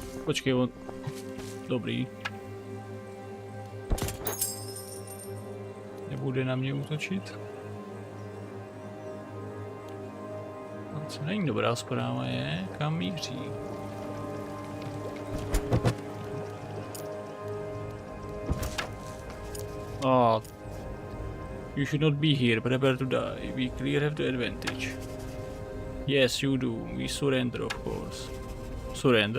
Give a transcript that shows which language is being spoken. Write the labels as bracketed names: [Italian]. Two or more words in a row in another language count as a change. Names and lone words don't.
[Czech] Počkej, on... Dobrý. Nebude na mě útočit. A co není dobrá zpráva je, kam míří. [English] Oh. You should not be here, prepare to die. We clear have the advantage. Yes, you do. We surrender, of course. Surrender?